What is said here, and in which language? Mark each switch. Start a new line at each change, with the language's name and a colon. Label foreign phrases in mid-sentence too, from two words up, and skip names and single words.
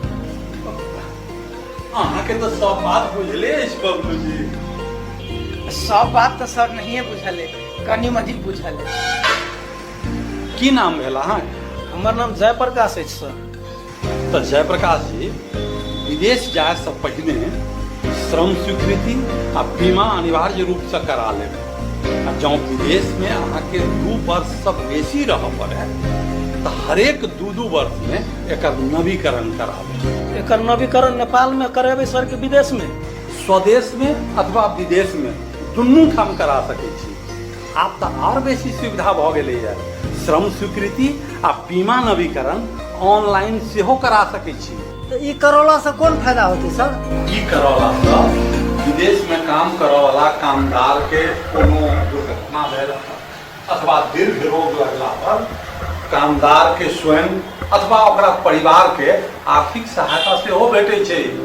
Maithili: अहाँ के तो सब बात बुझले अछि बबलू जी। सब बात तो सर नहीं बुझल है, कनी मनी बुझल है। की नाम भेल अहाँ? हमर नाम जयप्रकाश अछि सर। तो जयप्रकाश जी, विदेश जाए से पहिने श्रम स्वीकृति आ बीमा अनिवार्य रूप से करा लेब। आ जँ विदेश में अहाँ के 2 वर्ष से बेसी रह पड़े तो हरेक 2 वर्ष में एकर नवीकरण कराबे। एकर नवीकरण नेपाल में करेबे सर के विदेश में? स्वदेश में अथवा विदेश में दुनू ठाम करा सकै छी। आब तो और बेसी सुविधा भ गेलै है। श्रम स्वीकृति आ बीमा नवीकरण ऑनलाइन सेहो करा सकै छी। तो ई करौला से कोन फायदा होते सर? ई करौला से विदेश में काम करऽ वाला कामदार के कोनो दुर्घटना भेल अथवा दीर्घ रोग लगला पर कामदार के स्वयं अथवा ओकरा परिवार के आर्थिक सहायता सेहो भेटै छै।